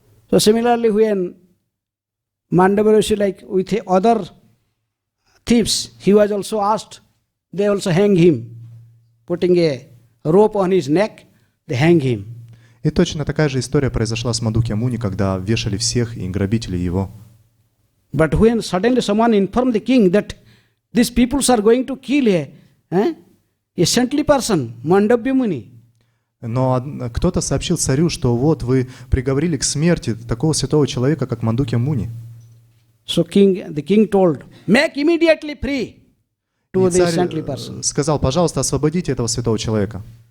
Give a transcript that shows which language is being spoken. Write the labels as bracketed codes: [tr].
[en] So similarly, when Mandavya Rishi, like with other thieves, he was also asked, they also hang him, putting a rope on his neck, they hang him. [ru] И точно такая же история произошла с Мандуки Муни, когда вешали всех и грабители его. [en] But when suddenly someone informed the king that these peoples are going to kill a saintly person, Mandavya Muni. [ru] Но кто-то сообщил царю, что вот вы приговорили к смерти такого святого человека, как Мандуки Муни. [en] So the king told, make immediately free to the saintly person. [ru] Сказал, пожалуйста, освободите этого святого человека.